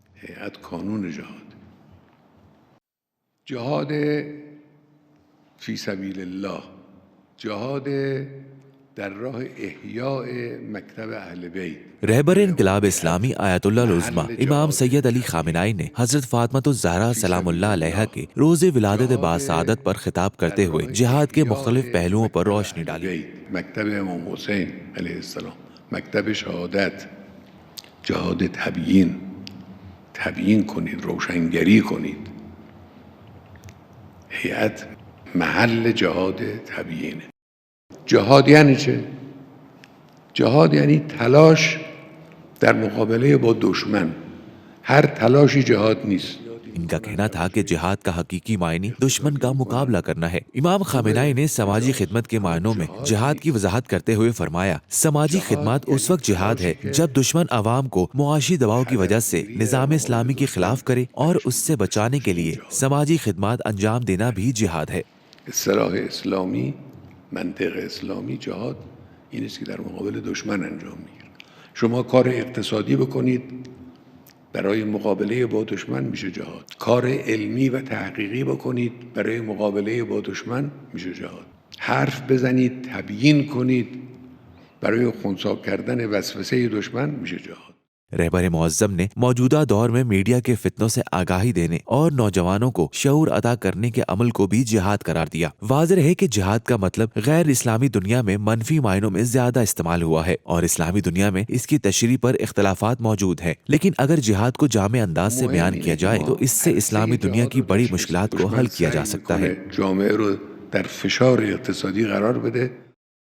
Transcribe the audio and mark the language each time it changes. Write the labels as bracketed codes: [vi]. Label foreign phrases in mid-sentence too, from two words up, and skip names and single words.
[fa] هیئت کانون جهاد. [ar] جهاد فی سبیل الله، [fa] جهاد در راه احیاء مکتب اہل بیت. [ur] رہبر انقلاب اسلامی آیت اللہ العظمیٰ امام سید علی خامنہئی نے حضرت فاطمۃ الزہرا [ar] سلام اللہ علیہا [ur] کے روز ولادت باسعادت پر خطاب کرتے ہوئے جہاد کے مختلف پہلوؤں پر روشنی ڈالی. [fa] مکتب امام حسین [ar] علیہ السلام، [fa] مکتب شهادت، جهاد تبیین کنید، روشنگری کنید. هیئت محل جهاد تبیینه. جهاد یعنی چه؟ جهاد یعنی تلاش در مقابله با دشمن. ہر تلاشی جہاد نیست. [ur] ان کا کہنا تھا کہ جہاد کا حقیقی معنی دشمن کا مقابلہ کرنا ہے. امام خامنہئی نے سماجی خدمت کے معنوں میں جہاد کی وضاحت کرتے ہوئے فرمایا، سماجی خدمات اس وقت جہاد ہے جب دشمن عوام کو معاشی دباؤ کی وجہ سے نظام اسلامی کے خلاف کرے، اور اس سے بچانے کے لیے سماجی خدمات انجام دینا بھی جہاد ہے. [fa] اصطلاح اسلامی، منطق اسلامی، جهاد این است که در مقابل دشمن انجام میگیره. شما کار اقتصادی بکنید برای مقابله با دشمن میشه جهاد. کار علمی و تحقیقی بکنید برای مقابله با دشمن میشه جهاد. حرف بزنید، تبیین کنید برای خنثی کردن وسوسه دشمن میشه جهاد. [ur] رہبر معظم نے موجودہ دور میں میڈیا کے فتنوں سے آگاہی دینے اور نوجوانوں کو شعور عطا کرنے کے عمل کو بھی جہاد قرار دیا. واضح ہے کہ جہاد کا مطلب غیر اسلامی دنیا میں منفی معنوں میں زیادہ استعمال ہوا ہے، اور اسلامی دنیا میں اس کی تشریح پر اختلافات موجود ہیں. لیکن اگر جہاد کو جامع انداز سے بیان کیا جائے تو اس سے اسلامی دنیا کی بڑی مشکلات کو حل کیا جا سکتا ہے. [fa] جامعه رو در فشار اقتصادی قرار بده